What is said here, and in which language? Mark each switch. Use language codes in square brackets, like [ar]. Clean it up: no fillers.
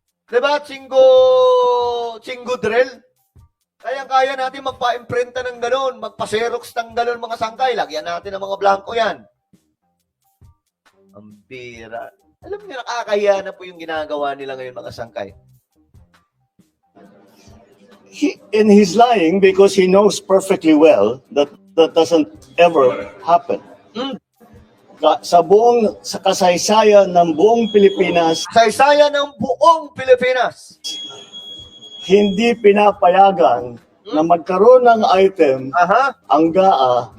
[tl] Di ba, Chingo drill? Kaya-kaya natin magpa-imprinta ng gano'n, magpa-xerox ng gano'n mga sangkay. Lagyan natin ng mga blanco yan. Ang bira. Alam niyo, nakakahiya na po yung ginagawa nila ngayon mga sangkay. [en] And he's lying because he knows perfectly well that that doesn't ever happen. [tl] Sa kasaysayan ng buong Pilipinas, Saysaya ng buong Pilipinas. hindi pinapayagan na magkaroon ng item ang GAA